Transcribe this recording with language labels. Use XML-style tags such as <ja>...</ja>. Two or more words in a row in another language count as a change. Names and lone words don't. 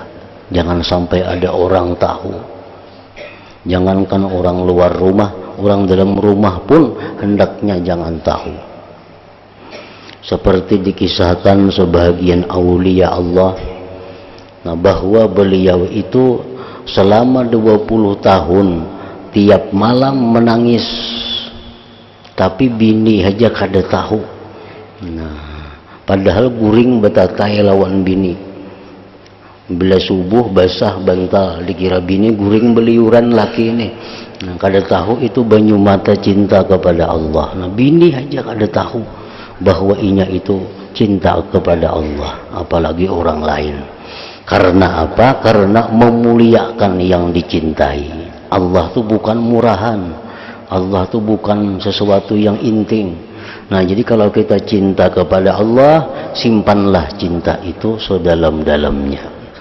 <id>Jangan sampai ada orang tahu. Jangankan orang luar rumah, orang dalam rumah pun hendaknya jangan tahu.</id> <bjn>Seperti dikisahkan sebagian aulia Allah, nah, bahwa beliau itu selama 20 tahun tiap malam menangis tapi bini aja kada tahu. Nah, padahal guring betatai lawan bini. Bila subuh basah bantal, dikira bini guring beliuran laki ini. Nah, kada tahu itu banyu mata cinta kepada Allah. Nah, bini aja kada tahu bahwa inya itu cinta kepada Allah,</bjn> <id>apalagi orang lain. Karena apa? Karena memuliakan yang dicintai. Allah tuh bukan murahan. Allah tuh bukan sesuatu yang inting. Nah, jadi kalau kita cinta kepada Allah, simpanlah cinta itu sedalam-dalamnya.</id>